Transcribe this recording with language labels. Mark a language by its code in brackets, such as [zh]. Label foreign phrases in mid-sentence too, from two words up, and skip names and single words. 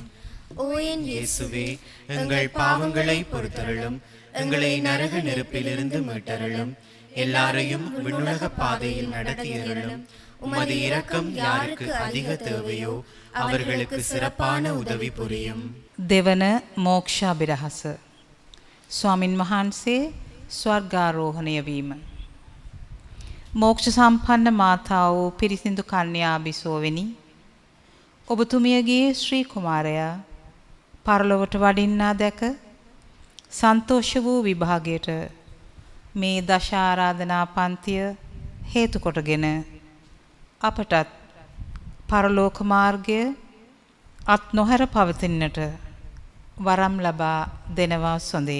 [ta] ஓ என் இயேசுவே, எங்கள் பாவங்களை பொறுத்தருளும், எங்களை நரக நெருப்பிலிருந்து மீட்டருளும், எல்லாரையும் விண்ணுலக பாதையில் நடத்தியருளும். உமது இரக்கம் யாருக்கு அதிக தேவையோ அவர்களுக்கு சிறப்பான உதவி புரியும். [si] දෙවන මෝක්ෂාභිරහස. ස්වාමින් වහන්සේ ස්වර්ගාරෝහණය වීම. මෝක්ෂ සම්පන්න මාතා වූ පිරිසිදු කන්‍යා බිසෝවෙනි, ඔබතුමියගේ ශ්‍රී කුමාරයා පරලොවට වඩින්නා දැක සන්තෝෂ වූ විභාගයට මේ දශ ආරාධනා පන්තිය හේතු කොටගෙන අපටත් පරලෝක මාර්ගය අත් නොහැර පවතින්නට වරම් ලබා දෙනවා සොඳේ.